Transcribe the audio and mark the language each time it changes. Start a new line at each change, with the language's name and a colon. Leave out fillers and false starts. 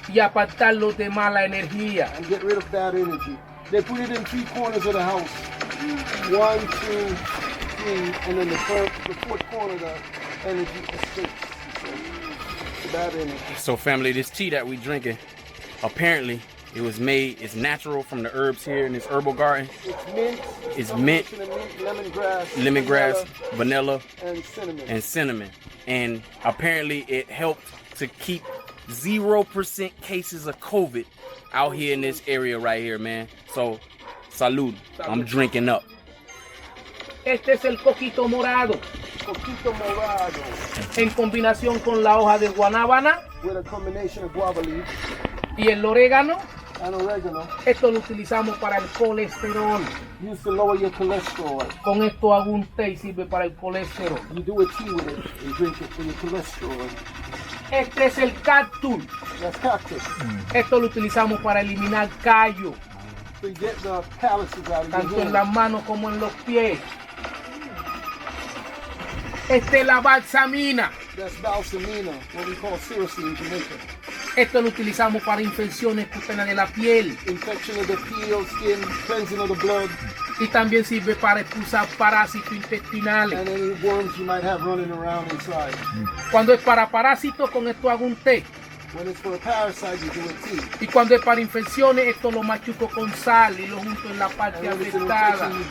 Spanish: y apartarlo de mala energía.
English: and get rid of bad energy. They put it in 3 corners of the house. 1, 2, 3, and then the 4th corner the energy escapes. So, bad energy. So family, this tea that we drinking, apparently it was made, it's natural from the herbs here in this herbal garden. It's mint, lemongrass, vanilla, and cinnamon. And apparently it helped to keep 0% cases of COVID out here in this area right here, man. So, salud. I'm drinking up.
Spanish: Este es el coquito morado. Coquito morado. En combinación con la hoja de guanábana.
English: With a combination of guava leaf.
Spanish: Y el orégano.
English: And oregano.
Spanish: Esto lo utilizamos para el colesterol.
English: Used to lower your cholesterol.
Spanish: Con esto hago un té y sirve para el colesterol.
English: You do a tea with it and drink it for your cholesterol.
Spanish: Este es el cactus.
English: That's cactus.
Spanish: Esto lo utilizamos para eliminar callo.
English: To get the calluses out of
Spanish: tanto
English: your
Spanish: en las manos como en los pies. Este es la balsamina.
English: That's balsamina, what we call sericine in Jamaica.
Spanish: Esto lo utilizamos para infecciones cutáneas de la piel.
English: Infection of the peel, skin, cleansing of the blood.
Spanish: Y también sirve para expulsar parásitos intestinales.
English: And any worms you might have running around inside.
Spanish: Cuando es para parásitos, con esto hago un té.
English: When it's for a parasite, you do a tea.
Spanish: Y cuando es para infecciones, esto lo machuco con sal y lo junto en la parte afectada.